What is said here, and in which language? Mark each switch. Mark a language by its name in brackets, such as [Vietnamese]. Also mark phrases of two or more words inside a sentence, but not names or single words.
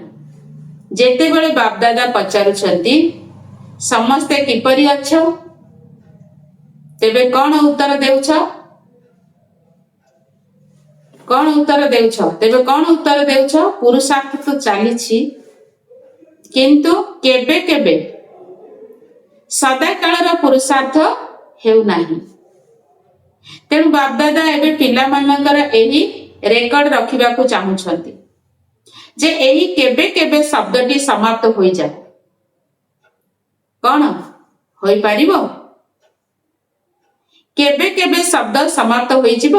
[Odia] ଯେତେ ବେଳେ ବାପଦାଦା ପଚାରୁଛନ୍ତି ସମସ୍ତେ କିପରି ଅଛ ତେବେ କେଉଁ ଉତ୍ତର ଦେଉଛ ତେବେ କେଉଁ ଉତ୍ତର ଦେଉଛ ପୁରୁଷାର୍ଥ ତ ଚାଲିଛି କିନ୍ତୁ କେବେ କେବେ ସଦା କାଳର ପୁରୁଷାର୍ଥ ହେଉ ନାହିଁ। ତେଣୁ ବାପଦାଦା ଏବେ ପିଲା ମାନଙ୍କର ଏହି ରେକର୍ଡ ରଖିବା କୁ ଚାହୁଁଛନ୍ତି ଯେ ଏହି କେବେ କେବେ ଶବ୍ଦଟି ସମାପ୍ତ ହୋଇ ଯାଉ। କେଉଁ ହୋଇ ପାରିବ କେବେ କେବେ ଶବ୍ଦ ସମାପ୍ତ ହୋଇ ଯିବ।